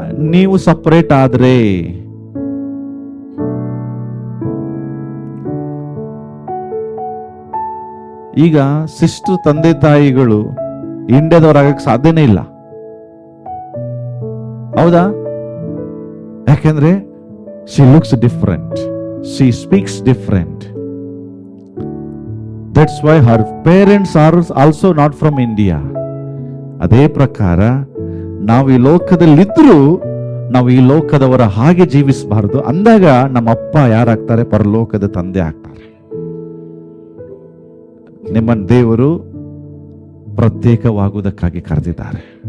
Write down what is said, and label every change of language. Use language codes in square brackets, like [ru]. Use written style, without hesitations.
[kn] ನೀವು ಸಪರೇಟ್ ಆದ್ರೆ. ಈಗ ಸಿಸ್ಟರ್ ತಂದೆ ತಾಯಿಗಳು ಇಂಡಿಯಾದವರಾಗಕ್ಕೆ ಸಾಧ್ಯನೇ ಇಲ್ಲ, ಹೌದಾ? ಯಾಕೆಂದ್ರೆ [en] she looks different, she speaks different, that's why her parents are also not from India. [kn] ಅದೇ ಪ್ರಕಾರ ನಾವು ಈ ಲೋಕದಲ್ಲಿದ್ರೂ ನಾವು ಈ ಲೋಕದವರ ಹಾಗೆ ಜೀವಿಸಬಾರದು. ಅಂದಾಗ ನಮ್ಮ ಅಪ್ಪ ಯಾರಾಗ್ತಾರೆ? ಪರಲೋಕದ ತಂದೆ ಆಗ್ತಾರೆ. ನಿಮ್ಮನ್ನು ದೇವರು ಪ್ರತ್ಯೇಕವಾಗುವುದಕ್ಕಾಗಿ ಕರೆದಿದ್ದಾರೆ.